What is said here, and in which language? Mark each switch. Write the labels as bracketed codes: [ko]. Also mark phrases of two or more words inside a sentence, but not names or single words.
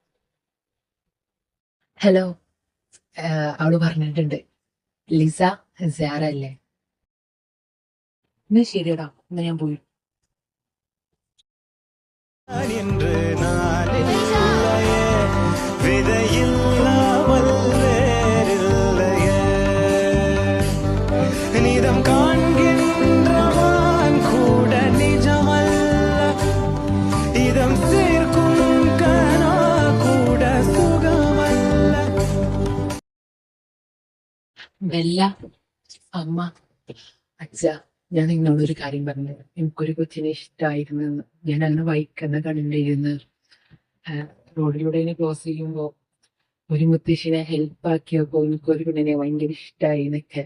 [ml] ഹലോ, അവള് പറഞ്ഞിട്ടുണ്ട് ലിസ സാറ അല്ലേ? എന്നാ ശരിയടാ, എന്നാ ഞാൻ പോയി. [ta] என்று நான் இல்லையே, விதையில்லாமல் வேறில்லையே, நிதம் காண்கின்றவான் கூட நிஜமல்ல, இதம் சேர்க்கும் கனா கூட சுகமல்ல. [ml] ബെല്ല, അമ്മ, അച്ഛ, ഞാൻ നിങ്ങളോടൊരു കാര്യം പറഞ്ഞു. എനിക്കൊരു കൊച്ചിനെ ഇഷ്ടമായിരുന്നു. ഞാൻ അങ്ങനെ വൈക്കുന്ന കണ്ടിരുന്ന് റോഡിലൂടെ ഇങ്ങനെ ക്രോസ് ചെയ്യുമ്പോ ഒരു മുത്തശ്ശിനെ ഹെൽപ്പ് ആക്കിയപ്പോ എനിക്കൊരു പെണ്ണിനെ ഭയങ്കര ഇഷ്ടമായി എന്നൊക്കെ.